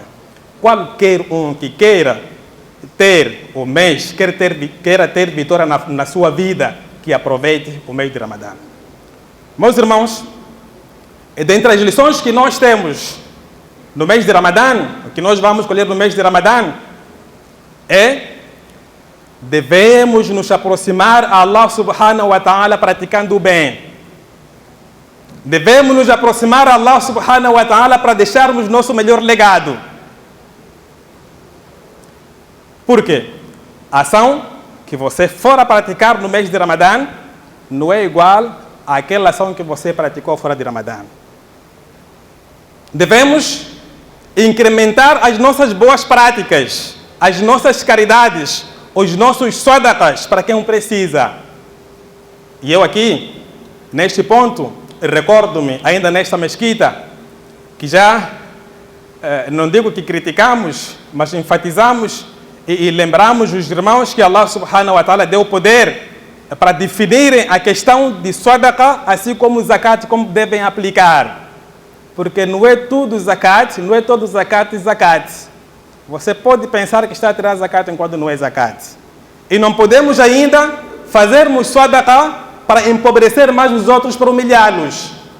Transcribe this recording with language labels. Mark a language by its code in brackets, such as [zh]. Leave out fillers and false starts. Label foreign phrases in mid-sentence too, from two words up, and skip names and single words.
[pt] Qualquer um que queira ter o mês, queira ter vitória na sua vida, que aproveite o mês de Ramadã. Meus irmãos, dentre as lições que nós temos no mês de Ramadã, que nós vamos colher no mês de Ramadã, devemos nos aproximar a [ar] الله سبحانه وتعالى [pt] praticando o bem. Devemos nos aproximar a [ar] الله سبحانه وتعالى [pt] para deixarmos nosso melhor legado. Por quê? A ação que você for a praticar no mês de Ramadã não é igual àquela ação que você praticou fora de Ramadã. Devemos incrementar as nossas boas práticas, as nossas caridades, os nossos sadaqas para quem precisa. E eu aqui, neste ponto, recordo-me, ainda nesta mesquita, que já, não digo que criticamos, mas enfatizamos e lembramos os irmãos que [ar] الله سبحانه وتعالى [pt] deu poder para definirem a questão de sadaqa, assim como zakat, como devem aplicar. Porque não é tudo zakat, não é todo zakat. Você pode pensar que está a tirar zakat enquanto não é zakat. E não podemos ainda fazermos sadaqa para empobrecer mais os outros, para humilhá-los.